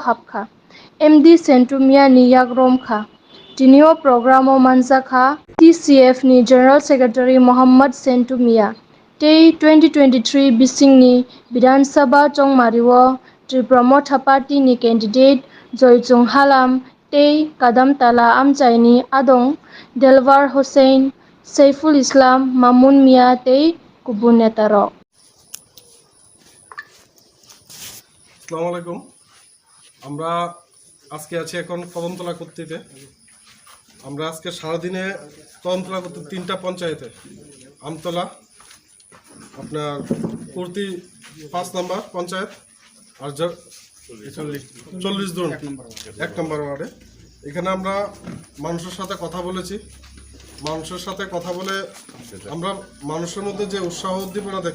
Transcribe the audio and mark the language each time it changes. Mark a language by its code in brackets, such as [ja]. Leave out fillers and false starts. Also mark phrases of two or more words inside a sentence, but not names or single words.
[trp] hapkha MD Sentumia ni yagrom kha tinio programo manza kha TCF ni [en] General Secretary [trp] Muhammad Sentumia te 2023 bising ni Bidhan Sabha chongmariwo TIPRA MOTHA party ni candidate Joychung Halam te Kadam Tala Amchaini Adong Delwar Hussein Saiful Islam Mamun Mia te Kubun Netaro [bn] আসসালামু আলাইকুম আমরা আজকে আছি এখন কদমতলা কর্তৃতে আমরা আজকে সারাদিনে কদমতলা কর্তৃক 3টা পঞ্চায়েতে আমতলা আপনার কর্তৃ 5 নম্বর পঞ্চায়েত আর 40 জন 1 নম্বর ওয়ার্ডে এখানে আমরা মানুষের সাথে কথা বলেছি মানুষের সাথে কথা বলে আমরা মানুষের মধ্যে যে উৎসাহ উদ্দীপনা দেখতে